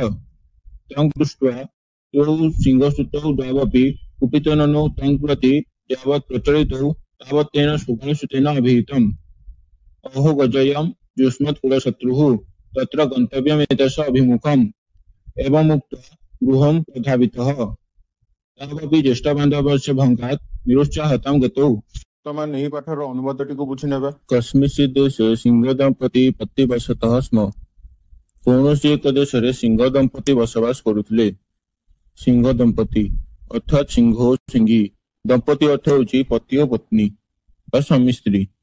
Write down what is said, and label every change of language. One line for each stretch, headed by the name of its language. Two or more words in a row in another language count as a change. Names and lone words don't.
Sanskrit: तं दृष्ट्वा तौ सिंहसुतौ द्वयोऽपि कुपितननौ तं प्रति यावत् प्रचलितौ तावत् तेन सुगणसुतेन अभिहितम्। अहो गजयं युष्मत्कुलशत्रुः तत्र गन्तव्यमेतस्य अभिमुखम्। एवमुक्त्वा गृहं प्रधावितः। तावपि ज्येष्ठबान्धवस्य भङ्गात् निरुत्साहतां गतौ।
Odia: ବର୍ତ୍ତମାନ ଏହି ପାଠର ଅନୁବାଦଟିକୁ ବୁଝିନେବା।
Sanskrit: କସ୍ମିଂଶ୍ଚିତ୍ ଦେଶେ ସିଂହ ଦମ୍ପତି ପ୍ରତିବସତଃ ସ୍ମ।
Odia: କୌଣସି ଏକ ଦେଶରେ ସିଂହ ଦମ୍ପତି ବସବାସ କରୁଥିଲେ। ସିଂହ ଦମ୍ପତି ଅର୍ଥାତ୍ ସିଂହ ଓ ସିଂହୀ। ଦମ୍ପତି ଅର୍ଥ ହେଉଛି ପତି ଓ ପତ୍ନୀ ବା ସ୍ୱାମୀ ସ୍ତ୍ରୀ।